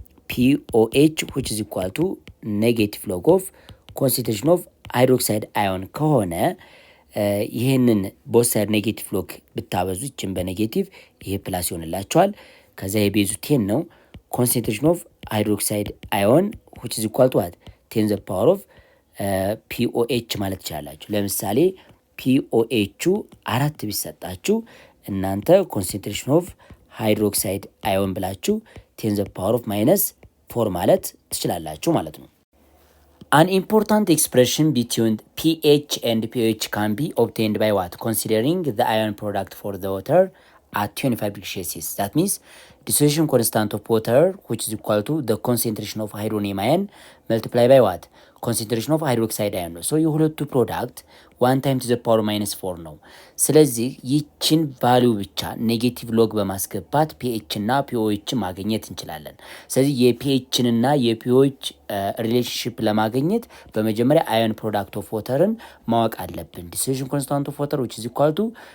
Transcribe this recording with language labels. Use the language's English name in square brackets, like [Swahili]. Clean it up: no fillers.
[English] POH which is equal to negative log of concentration of hydroxide ion [Amharic] ከሆነ ይሄንን [English] ቦት ሳይድ ኔጌቲቭ ሎግ [Amharic] ብታበዙ ይችን በኔጌቲቭ ይሄ ፕላስ ይሆንላችኋል። ከዛ የቤዙ 10 ነው። [English] ኮንሰንትሬሽን ኦፍ ሃይድሮክሳይድ አዮን which is equal to what 10 the power of POH [Amharic] ማለት ትችላላችሁ። ለምሳሌ [English] POH 4 [Amharic] ቢሰጣችሁ እናንተ [English] ኮንሰንትሬሽን ኦፍ ሃይድሮክሳይድ አዮን ብላችሁ 10 the power of minus [Amharic] ፎር ማለት ትችላላችሁ ማለት ነው። [English] An important expression between pH and pH can be obtained by what? Considering the ion product for the water at 25 degrees Celsius. That means dissociation constant of water, which is equal to the concentration of hydronium ion multiplied by what? Concentration of hydroxide ion [Amharic] ነው። ሶ የሁለቱ ፕሮዳክት [English] 1 ታይም ቱ ዘ ፓወር -4 [Amharic] ነው። ስለዚህ ይችን ቫሊዩ ብቻ ኔጌቲቭ ሎግ በማስገባት ፒኤች እና ፒኦኤችን ማግኘት እንችላለን። ስለዚህ የፒኤችን እና የፒኦኤች ሪሌሽንሽፕ ለማግኘት በመጀመሪያ [English] አዮን ፕሮዳክት ኦፍ ወተርን [Amharic] ማወቅ አለብን። [English] ዲሶሉሽን ኮንስታንት ኦፍ ወተር which is equal to